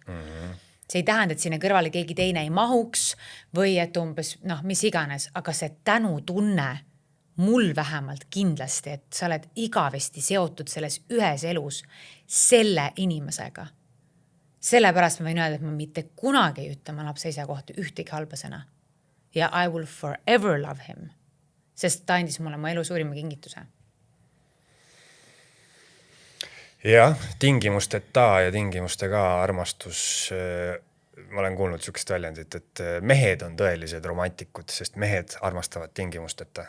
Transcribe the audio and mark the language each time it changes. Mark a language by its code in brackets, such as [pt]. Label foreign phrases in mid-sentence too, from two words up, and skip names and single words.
[et] See ei tähenda, et sinna kõrvale keegi teine ei mahuks või et umbes, mis iganes, aga see tänutunne mul vähemalt kindlasti, et sa oled igavesti seotud selles ühes elus selle inimesega. Sellepärast ma võin öelda, et ma mitte kunagi ei ütle oma lapse isa kohta ühtegi halbasena. [en] Ja I will forever love him, [et] sest ta andis mulle mu elu suurima kingituse. Jah, tingimusteta ja tingimustega armastus, ma olen kuulnud sükest väljendit, et mehed on tõelised romantikud, sest mehed armastavad tingimusteta.